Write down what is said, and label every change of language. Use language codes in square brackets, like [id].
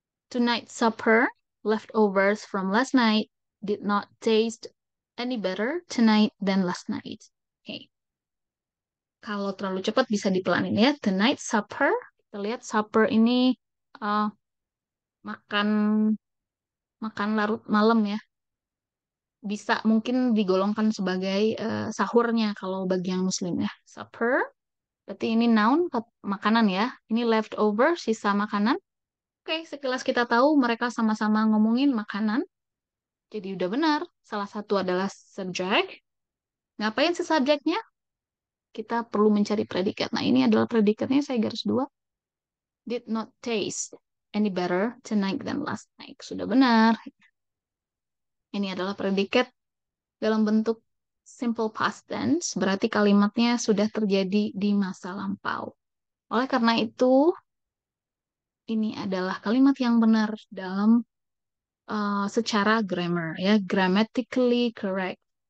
[en] Tonight's supper, leftovers from last night, did not taste any better tonight than last night. [id] Oke, kalau terlalu cepat bisa dipelanin ya. [en] Tonight's supper, [id] kita lihat supper ini uh, makan makan larut malam ya. Bisa mungkin digolongkan sebagai sahurnya kalau bagi yang muslim ya. Supper, berarti ini noun, makanan ya. Ini leftover, sisa makanan. Oke, sekilas kita tahu mereka sama-sama ngomongin makanan. Jadi udah benar. Salah satu adalah subject. Ngapain si subjeknya? Kita perlu mencari predikat. Nah, ini adalah predikatnya, saya garis dua. [en] Did not taste any better tonight than last night. [id] Sudah benar. Ini adalah predikat dalam bentuk simple past tense, berarti kalimatnya sudah terjadi di masa lampau. Oleh karena itu, ini adalah kalimat yang benar dalam secara grammar, ya, [en] grammatically correct.